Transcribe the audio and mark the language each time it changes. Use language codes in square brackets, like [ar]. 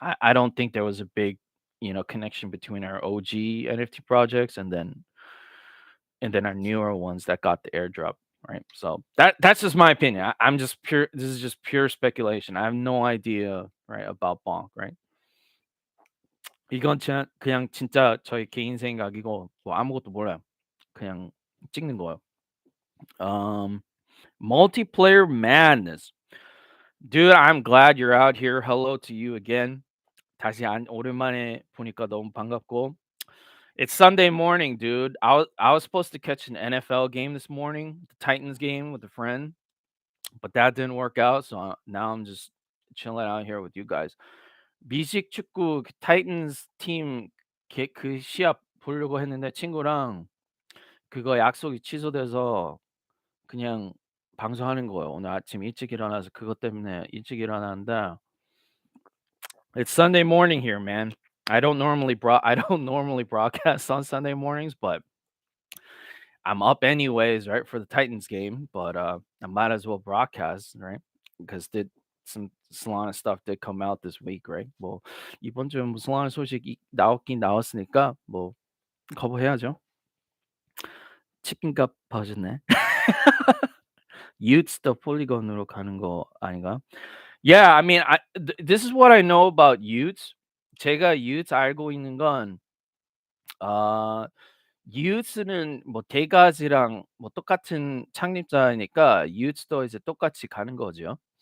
[en] I don't think there was a big, connection between our OG NFT projects and then our newer ones that got the airdrop, right? So that's just my opinion. I'm just pure. This is just pure speculation. I have no idea, right, about Bonk, right? [ko] 이건 그냥 진짜 저의 개인 생각이고 뭐 아무것도 몰라요. 그냥 찍는 거예요. [en] Um, multiplayer madness. Dude, I'm glad you're out here. Hello to you again. [ko] 다시 오랜만에 보니까 너무 반갑고. [en] It's Sunday morning, dude. I was supposed to catch an NFL game this morning, the Titans game with a friend, but that didn't work out. So now I'm just chilling out here with you guys. [ko] 미식 축구 타이탄스 팀 그 시합 보려고 했는데 친구랑 그거 약속이 취소돼서 그냥 방송하는 거예요. 오늘 아침 일찍 일어나서 그것 때문에 일찍 일어났는데 [en] it's Sunday morning here, man. I don't normally broadcast on Sunday mornings, but I'm up anyways, right, for the Titans game, but I might as well broadcast, right? Because did some Solana stuff did come out this week, right? [ko] 뭐 이번 주에 뭐 Solana 소식이 나왔긴 나왔으니까 뭐 커버해야죠. 치킨값 봐줬네. Utes도 폴리곤으로 가는 거 아닌가? [en] Yeah, I mean, this is what I know about Utes. [ko] 제가 Utes 알고 있는 건 Utes는 뭐 대가지랑 뭐 똑같은 창립자이니까 Utes도 이제 똑같이 가는 거죠.